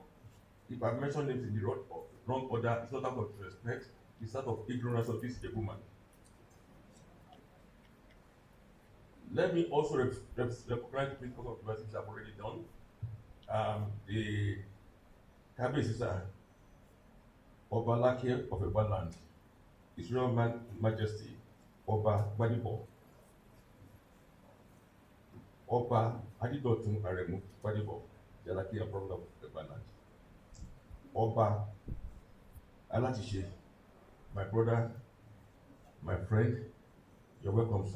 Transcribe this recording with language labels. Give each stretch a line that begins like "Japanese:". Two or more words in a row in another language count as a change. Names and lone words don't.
English: If I mention names in the wrong order, it's not out of respect, it's out of ignorance of this woman. Let me also recognize the principles of universities I've already done. The Cabinet Sir Oba Lake of Ibaland, His Royal Majesty Oba Gbadebo, Oba Adidotun Aremu Gbadebo, Jalaki and Prof of Ibaland, Oba Alatishe, my brother, my friend, you're welcome, sir.